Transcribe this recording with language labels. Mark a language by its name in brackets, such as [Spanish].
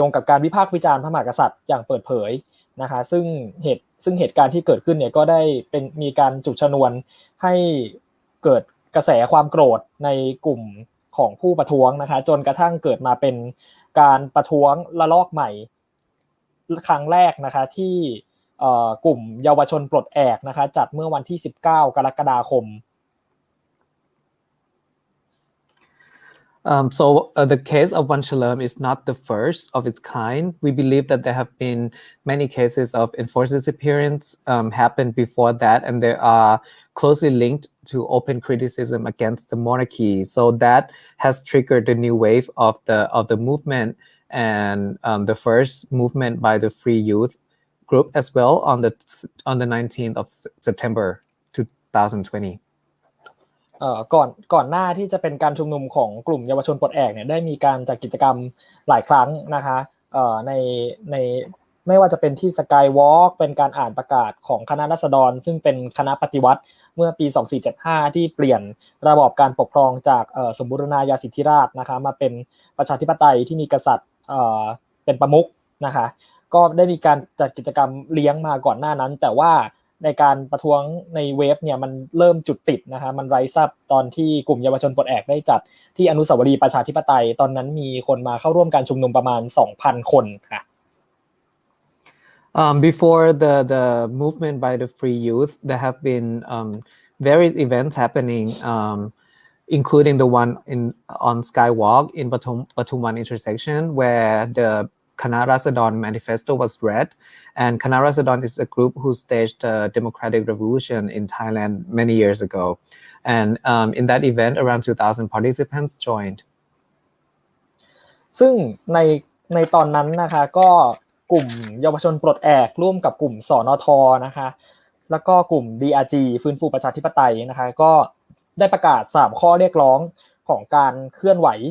[Thai] การวิพากษ์วิจารณ์พระมหากษัตริย์อย่างเปิดเผยนะคะซึ่งเหตุการณ์ที่เกิดขึ้นเนี่ยก็ได้มีการจุดชนวนให้เกิดกระแสความโกรธในกลุ่มของผู้ประท้วงนะคะจนกระทั่งเกิดมาเป็นการประท้วงระลอกใหม่ครั้งแรกนะคะที่กลุ่มเยาวชนปลดแอกนะคะจัดเมื่อวันที่19กรกฎาคม [English] So the case of Wanchalerm is not the first of its kind. We believe that there have been many cases of enforced disappearance happened before that, and they are closely linked to open criticism against the monarchy. So that has triggered the new wave of the movement and the first movement by the Free Youth group as well on the 19th of September 2020. [Thai] ก่อนหน้าที่จะเป็นการชุมนุมของกลุ่มเยาวชนปลดแอกเนี่ยได้มีการจัดกิจกรรมหลายครั้งนะคะในไม่ว่าจะเป็นที่สกายวอล์กเป็นการอ่านประกาศของคณะราษฎรซึ่งเป็นคณะปฏิวัติเมื่อปี2475ที่เปลี่ยนระบอบการปกครองจากสมบูรณาญาสิทธิราชย์นะคะมาเป็นประชาธิปไตยที่มีกษัตริย์ เป็นประมุขนะคะก็ได้มีการจัดกิจกรรมเลี้ยงมาก่อนหน้านั้นแต่ว่าในการประท้วงในเวฟเนี่ยมันเริ่มจุดติดนะคะมันไรซับตอนที่กลุ่มเยาวชนปลดแอกได้จัดที่อนุสาวรีย์ประชาธิปไตยตอนนั้นมีคนมาเข้าร่วมการชุมนุมประมาณ 2,000 คนค่ะ [English] Before the movement by the Free Youth, there have been various events happening, including the one on Skywalk in Pathumwan intersection, where the Khana Rasadon manifesto was read, and Khana Rasadon is a group who staged a democratic revolution in Thailand many years ago. And in that event, around 2,000 participants joined. [Thai] ซึ่งในตอนนั้นนะคะก็กลุ่มเยาวชนปลดแอกร่วมกับกลุ่มสนทนะคะแล้วก็กลุ่ม DRG ฟื้นฟูประชาธิปไตยนะคะก็ได้ประกาศ3ข้อเรียกร้องของการเคลื่อนไหว